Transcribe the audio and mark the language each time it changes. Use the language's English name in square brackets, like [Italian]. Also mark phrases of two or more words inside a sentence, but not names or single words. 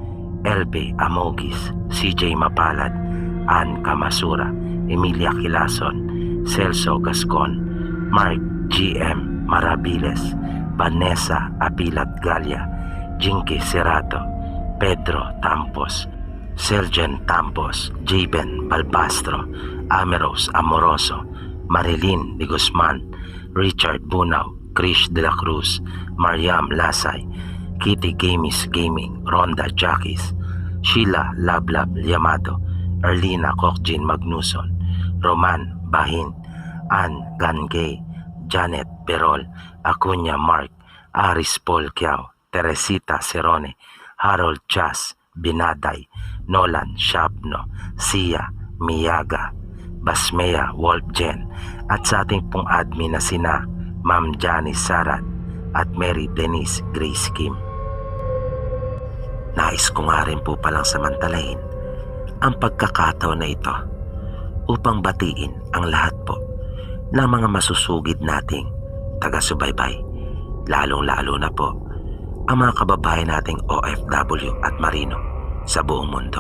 [Filipino] LB Amogis, CJ Mapalad, Ann Kamasura, Emilia Kilason, Celso Gascon, Mark GM Marabiles, Vanessa Apilat Galia, Jinky Serato, Pedro Tampos, Sergeant Tampos, Jaben Balbastro, Ameros Amoroso, Marilyn de Guzman, Richard Bunao, Krish de la Cruz, Mariam Lasay, Kitty Gamis Gaming, Ronda Jackies, Sheila Lablab Yamato, Erlina Kokjin Magnuson, Roman Bahin, Ann Gangay, Janet Perol, Acuña Mark, Aris Paul Kiao, Teresita Serone, Harold Chas, Binaday, Nolan Shabno, Sia Miyaga, Basmea Wolfgen, at sa ating pong admin na sina Ma'am Janice Sarat at Mary Denise Grace Kim. Nais ko nga rin po palang samantalahin ang pagkakataon na ito upang batiin ang lahat po ng mga masusugid nating taga-subaybay, lalong-lalo na po ang mga kababayan nating OFW at Marino sa buong mundo.